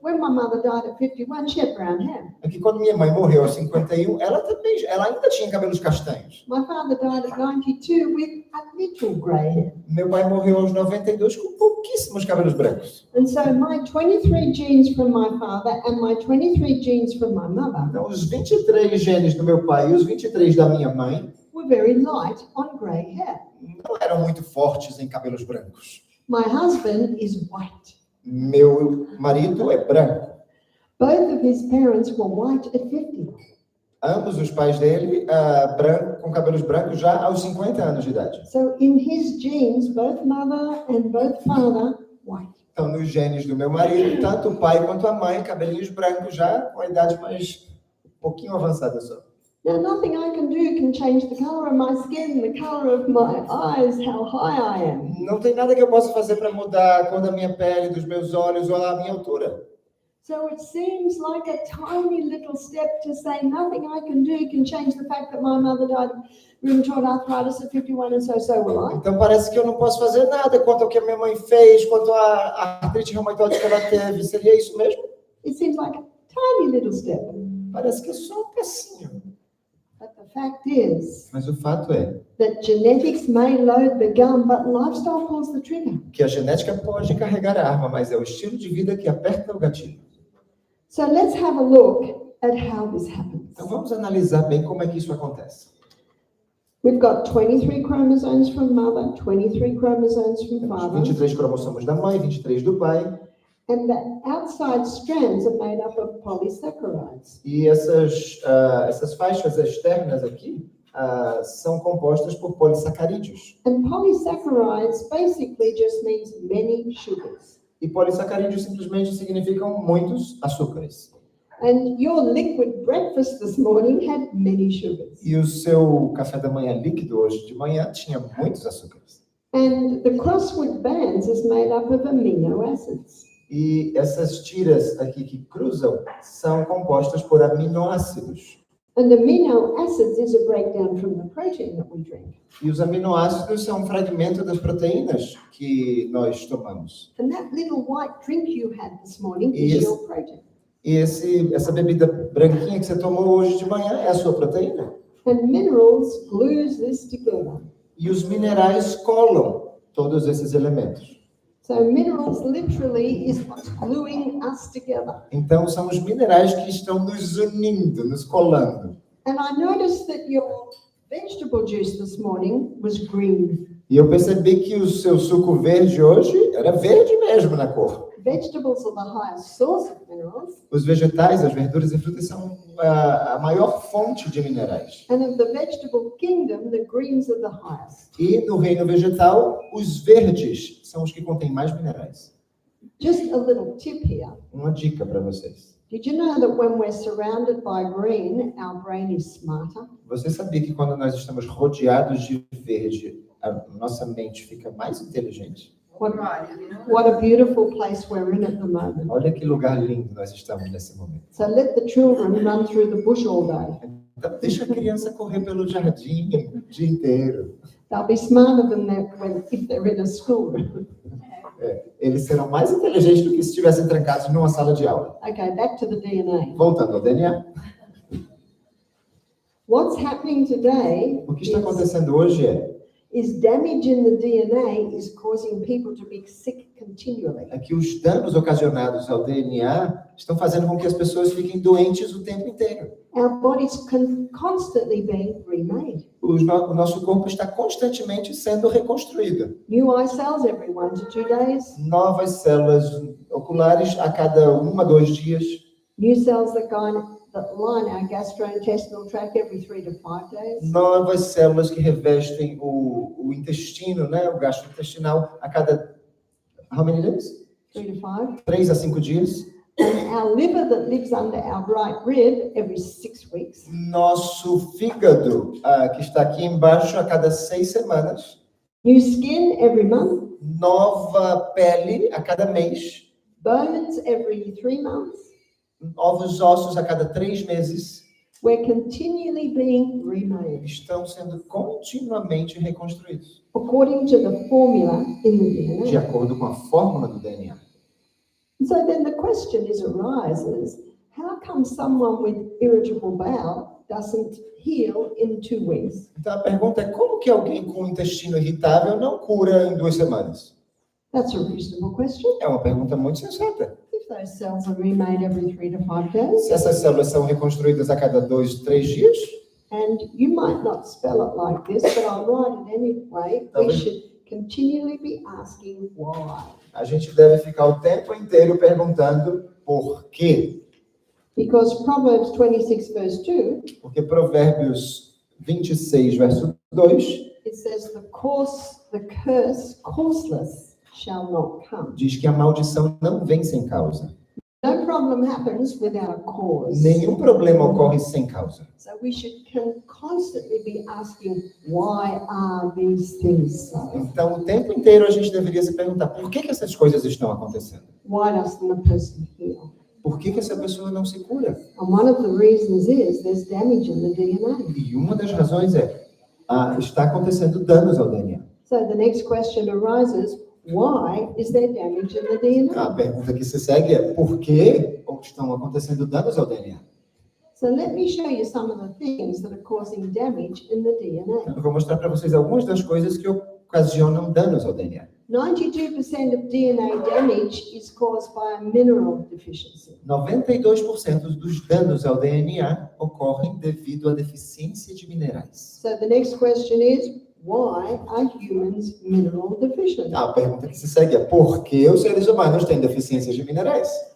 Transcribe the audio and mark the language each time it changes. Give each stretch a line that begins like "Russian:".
English: when my mother died at 51, she had brown hair.
Portuguese: é que quando minha mãe morreu aos 51, ela ainda tinha cabelos castanhos.
English: My father died at 92 with a little grey hair.
Portuguese: Meu pai morreu aos 92 com pouquíssimos cabelos brancos.
English: And so my 23 genes from my father and my 23 genes from my mother
Portuguese: Então, os 23 genes do meu pai e os 23 da minha mãe
English: were very light on grey hair.
Portuguese: não eram muito fortes em cabelos brancos.
English: My husband is white.
Portuguese: Meu marido é branco.
English: Both of his parents were white at 50.
Portuguese: Ambos os pais dele com cabelos brancos já aos 50 anos de idade.
English: So in his genes, both mother and both father, white.
Portuguese: Então, nos genes do meu marido, tanto o pai quanto a mãe, cabelinhos brancos já com a idade mais um pouquinho avançada só.
English: Now, nothing I can do can change the color of my skin, the color of my eyes, how high I am.
Portuguese: Não tem nada que eu possa fazer para mudar a cor da minha pele, dos meus olhos ou a minha altura.
English: So it seems like a tiny little step to say nothing I can do can change the fact that my mother died of rheumatoid arthritis at 51 and so will I.
Portuguese: Então parece que eu não posso fazer nada quanto ao que a minha mãe fez, quanto à artrite reumatoide que ela teve. Seria isso mesmo?
English: It seems like a tiny little step.
Portuguese: Parece que é só um passinho.
English: But the fact is
Portuguese: Mas o fato é
English: that genetics may load the gun, but lifestyle pulls the trigger.
Portuguese: que a genética pode carregar a arma, mas é o estilo de vida que aperta o gatilho.
English: So let's have a look at how this happens.
Portuguese: Então vamos analisar bem como é que isso acontece.
English: We've got 23 chromosomes from mother, 23 chromosomes from
Portuguese: Temos
English: father,
Portuguese: 23 cromossomos da mãe, 23 do pai,
English: and the outside strands are made up of polysaccharides.
Portuguese: e essas faixas externas aqui são compostas por polissacarídeos.
English: And polysaccharides basically just means many sugars.
Portuguese: E polissacarídeos simplesmente significam muitos açúcares.
English: And your liquid breakfast this morning had many sugars.
Portuguese: E o seu café da manhã líquido hoje de manhã tinha muitos açúcares.
English: And the crossword bands is made up of amino acids.
Portuguese: E essas tiras aqui que cruzam são compostas por aminoácidos.
English: And amino acids is a breakdown from the protein that we drink.
Portuguese: E os aminoácidos são um fragmento das proteínas que nós tomamos.
English: And that little white drink you had this morning Yes. is your protein.
Portuguese: E essa bebida branquinha que você tomou hoje de manhã é a sua proteína.
English: And minerals glues this together.
Portuguese: E os minerais colam todos esses elementos.
English: So minerals literally is what's gluing us together.
Portuguese: Então, são os minerais que estão nos unindo, nos colando.
English: And I noticed that your vegetable juice this morning was green.
Portuguese: E eu percebi que o seu suco verde hoje era verde mesmo na cor.
English: Vegetables are the highest source of minerals.
Portuguese: Os vegetais, as verduras e frutas são a maior fonte de minerais.
English: And of the vegetable kingdom, the greens are the highest.
Portuguese: E no reino vegetal, os verdes são os que contêm mais minerais.
English: Just a little tip here.
Portuguese: Uma dica para vocês.
English: Did you know that when we're surrounded by green, our brain is smarter?
Portuguese: Você sabia que quando nós estamos rodeados de verde, a nossa mente fica mais inteligente?
English: What a beautiful place we're in at the moment.
Portuguese: Olha que lugar lindo nós estamos nesse momento.
English: So let the children run through the bush all day.
Portuguese: Então, deixa a criança correr pelo jardim o dia inteiro.
English: They'll be smarter than that if they're in a school.
Portuguese: Eles serão mais inteligentes do que se estivessem trancados numa sala de aula.
English: Okay, back to the DNA.
Portuguese: Voltando ao DNA.
English: What's happening today
Portuguese: O que está acontecendo hoje
English: is damage in the DNA is causing people to be sick continually.
Portuguese: é que os danos ocasionados ao DNA estão fazendo com que as pessoas fiquem doentes o tempo inteiro.
English: Our bodies constantly being remade.
Portuguese: O nosso corpo está constantemente sendo reconstruído.
English: New eye cells every 1 to 2 days.
Portuguese: Novas células oculares a cada 1 a 2 dias.
English: New cells that line our gastrointestinal tract every 3 to 5 days.
Portuguese: Novas células que revestem o intestino, né, o gastrointestinal a cada
English: how many days? 3 to 5.
Portuguese: 3 a 5 dias.
English: And our liver that lives under our right rib every 6 weeks.
Portuguese: Nosso fígado, que está aqui embaixo, a cada 6 semanas.
English: New skin every month.
Portuguese: Nova pele a cada mês.
English: Bones every 3 months.
Portuguese: Novos ossos a cada 3 meses.
English: We're continually being remade
Portuguese: Estão sendo continuamente reconstruídos.
English: according to the formula in the
Portuguese: De
English: DNA.
Portuguese: acordo com a fórmula do DNA.
English: So then the question arises, how come someone with irritable bowel doesn't heal in 2 weeks?
Portuguese: Então a pergunta é como que alguém com intestino irritável não cura em 2 semanas?
English: That's a reasonable question.
Portuguese: É uma pergunta muito sensata.
English: If those cells are remade every 3 to 5 days,
Portuguese: Se essas células são reconstruídas a cada 2, 3 dias,
English: and you might not spell it like this, but I'll write it anyway, we should continually be asking why.
Portuguese: a gente deve ficar o tempo inteiro perguntando por quê.
English: Because Proverbs 26 verse 2,
Portuguese: Porque Provérbios 26, verso 2,
English: it says the curse causeless shall not come.
Portuguese: diz que a maldição não vem sem causa.
English: No problem happens without a cause.
Portuguese: Nenhum problema ocorre sem causa.
English: So we should constantly be asking, why are these things so?
Portuguese: Então, o tempo inteiro a gente deveria se perguntar por que essas coisas estão acontecendo?
English: Why doesn't a person heal?
Portuguese: Por que essa pessoa não se cura?
English: And one of the reasons is there's damage in the DNA.
Portuguese: E uma das razões está acontecendo danos ao DNA.
English: So the next question arises, why is there damage in the DNA?
Portuguese: A pergunta que se segue é por que estão acontecendo danos ao DNA?
English: So let me show you some of the things that are causing damage in the DNA.
Portuguese: Eu vou mostrar para vocês algumas das coisas que ocasionam danos ao DNA.
English: 92% of DNA damage is caused by a mineral deficiency.
Portuguese: 92% dos danos ao DNA ocorrem devido à deficiência de minerais.
English: So the next question is, why are humans mineral deficient?
Portuguese: A pergunta que se segue é por que os seres humanos têm deficiências de minerais?